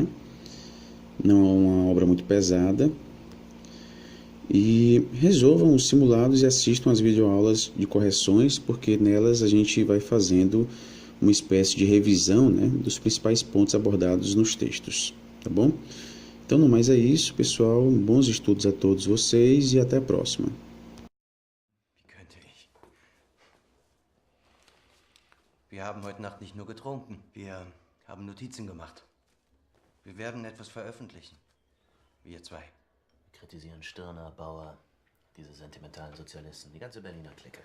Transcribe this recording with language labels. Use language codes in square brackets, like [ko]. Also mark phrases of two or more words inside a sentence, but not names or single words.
[pt] Não é uma obra muito pesada. E resolvam os simulados e assistam às videoaulas de correções, porque nelas a gente vai fazendo uma espécie de revisão, né, dos principais pontos abordados nos textos, tá bom? Então, no mais é isso, pessoal. Bons estudos a todos vocês e até a próxima. [de] Wir haben heute Nacht nicht nur getrunken, wir haben Notizen gemacht. Wir werden etwas veröffentlichen. Wir zwei. Kritisieren Stirner, Bauer, diese sentimentalen Sozialisten, die ganze Berliner Clique.